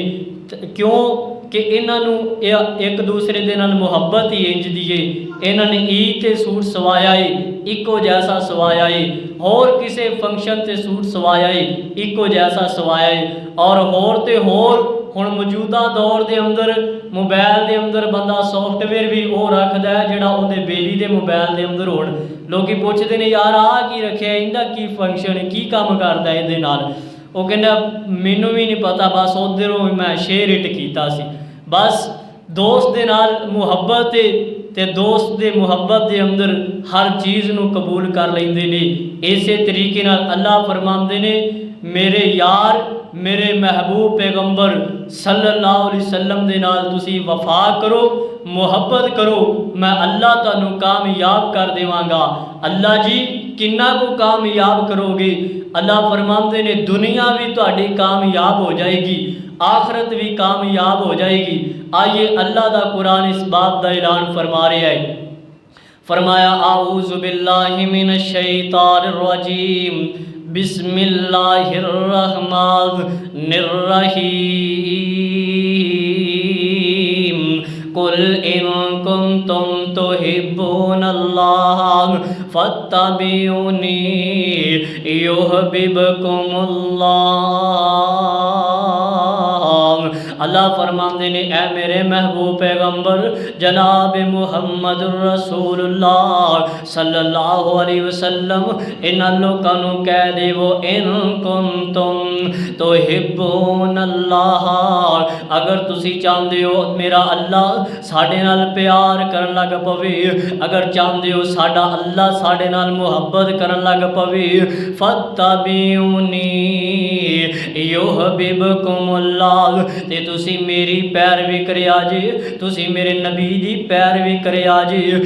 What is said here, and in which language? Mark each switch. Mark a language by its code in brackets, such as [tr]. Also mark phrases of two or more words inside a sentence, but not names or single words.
[pa] کیوں کہ اِنہوں ایک دوسرے کے نال محبت ہی اِنج دی ہے. اِنہوں نے عید تے سوٹ سوایا ہے اِکو جیسا سوایا ہے، ہور کسی فنکشن تے سوٹ سوایا ہے اِکو جیسا سوایا ہے. اور ہور تے ہور ہُن موجودہ دور کے اندر موبائل کے اندر بندہ سافٹ ویئر بھی وہ رکھتا ہے جہڑا اوہدے بیلی کے موبائل کے اندر ہون. لوگ پُچھتے ہیں یار آ کی رکھے، ایہدا کی فنکشن کی کام کرتا ہے ایہدے نال. وہ کہندا مینوں بھی نہیں پتا، بس اُدھروں میں شیئر اِٹ کیتا سی. بس دوست دے نال محبت تے دوست دے محبت کے اندر ہر چیز نوں قبول کر لیندے نے. اسے طریقے نال اللہ فرماندے نے میرے یار میرے محبوب پیغمبر [ar] صلى الله عليه وسلم [pa] دے نال تُسی وفا کرو، محبت کرو، میں اللہ تُہانوں کامیاب کر دیوانگا. اللہ جی کِنّاں کو کامیاب کرو گے? اللہ فرماتے نے دنیا بھی تُہاڈی کامیاب ہو جائے گی، آخرت بھی کامیاب ہو جائے گی. آئیے اللہ دا قرآن اس بات کا اعلان فرما رہا ہے. [ar] فرمایا أعوذ بالله من الشيطان الرجيم بسم الله الرحمن الرحيم قل إن كنتم تحبون الله فاتبعوني يحببكم الله. [pa] اللہ فرماتے نے اے میرے محبوب پیغمبر جناب محمد رسول اللہ [ar] صلى الله عليه وسلم [pa] اِنہاں لوکاں نوں کہہ دیوو [ar] إن كنتم تحبون الله, [pa] اگر تُسی چاہتے ہو میرا اللہ ساڈے نال پیار کرن لگ پوے، اگر چاہتے ہو ساڈا اللہ ساڈے نال محبت کرن لگ پوے, [ar] فاتبعوني يحببكم الله, [pa] تے تُسی میری پیروی کریا جے، تُسی میرے نبی دی پیروی کریا جے.